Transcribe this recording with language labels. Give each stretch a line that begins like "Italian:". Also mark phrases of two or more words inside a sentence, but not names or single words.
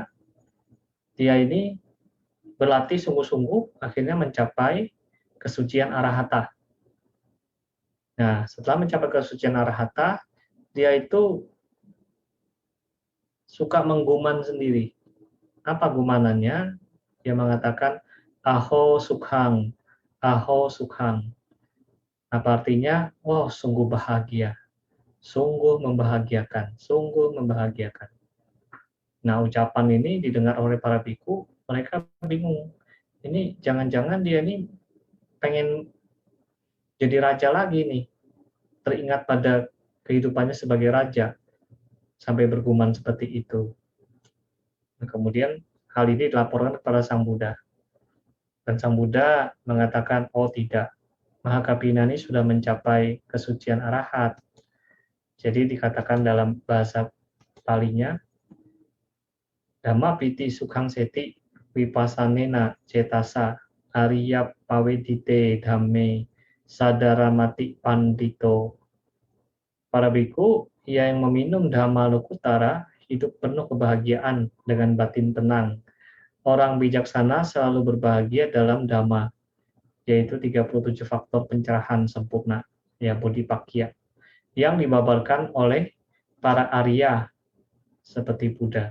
Indonesian: Dia ini berlatih sungguh-sungguh akhirnya mencapai kesucian arahata. Nah, setelah mencapai kesucian arahata, dia itu suka mengguman sendiri. Apa gumanannya? Dia mengatakan,
Pali: aho sukhang, aho sukhang.
Indonesian: Apa artinya? Oh, sungguh bahagia, sungguh membahagiakan, sungguh membahagiakan. Nah, ucapan ini didengar oleh para biku, mereka bingung. Ini jangan-jangan dia ini pengen jadi raja lagi nih. Teringat pada kehidupannya sebagai raja, sampai bergumam seperti itu. Nah, kemudian hal ini dilaporkan kepada Sang Buddha. Dan Sang Buddha mengatakan, oh tidak, Mahakapina ini sudah mencapai kesucian arahat. Jadi dikatakan dalam bahasa Palinya,
Pali: Dhamma piti sukhang seti vipasanena cetasa ariya pawedite dhamme sadaramati pandito.
Indonesian: Para biku, ia yang meminum
Pali: Dhamma Lokutara
Indonesian: hidup penuh kebahagiaan dengan batin tenang. Orang bijaksana selalu berbahagia dalam Dhamma, yaitu 37 faktor pencerahan sempurna, ya Bodhipakya, yang dibabarkan oleh para Arya seperti Buddha.